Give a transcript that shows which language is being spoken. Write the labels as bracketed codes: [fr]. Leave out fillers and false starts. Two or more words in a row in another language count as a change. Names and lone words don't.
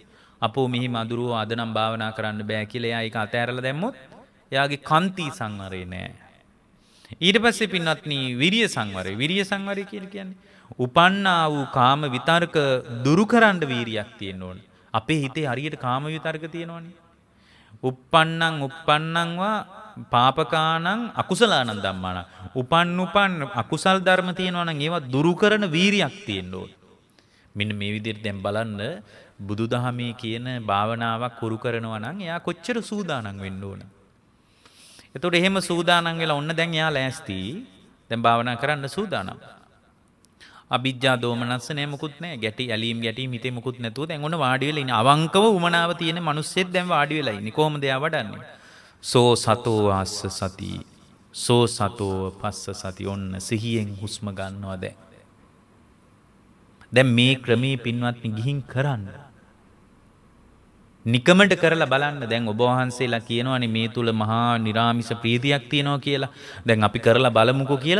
[si] අපෝ මෙහි මඳුරුව අද නම් භාවනා කරන්න බෑ කියලා එයා ඒක අතෑරලා දැම්මොත් එයාගේ කාන්ති සංවරය නෑ. ඊට පස්සේ පින්වත්නි විරිය සංවරය. විරිය සංවරය කියන්නේ උපන්නා වූ කාම විතර්ක දුරු කරන්න වීරියක් තියෙන්න ඕනේ. අපේ හිතේ හරියට කාම විතර්ක තියෙනවනේ. [pi] uppannං පාපකානං අකුසලානං ධම්මානං. [si] උපන් අකුසල් ධර්ම තියෙනවා නම් ඒවා දුරු කරන වීරියක් තියෙන්න ඕන. මෙන්න මේ විදිහට දැන් බලන්න බුදුදහමේ කියන භාවනාවක් කුරු කරනවා නම් එයා කොච්චර සූදානම් වෙන්න ඕන. එතකොට එහෙම සූදානම් වෙලා ඔන්න දැන් එයා ලෑස්ති. දැන් භාවනා කරන්න සූදානම්. අවිජ්ජා දෝමනස්ස නෑ මොකුත් නෑ. ඇලීම් ගැටීම් හිතේ මොකුත් නැතුව දැන් ඔන්න වාඩි වෙලා ඉන්නේ. අවංකව උමනාව තියෙන මිනිස්සෙක් දැන් වාඩි වෙලා ඉන්නේ. කොහොමද එයා වඩන්නේ? [pi] සෝ සතෝ ආස්ස සති සෝ සතෝ පස්ස සති. [si] ඔන්න සිහියෙන් හුස්ම ගන්නවා දැන් මේ ක්‍රමී පින්වත්නි ගිහින් කරන්න. නිකමට කරලා බලන්න. දැන් ඔබ වහන්සේලා කියනවානේ මේ තුල මහා නිරාමිස ප්‍රීතියක් තියෙනවා කියලා. දැන් අපි කරලා බලමුකෝ කියලා.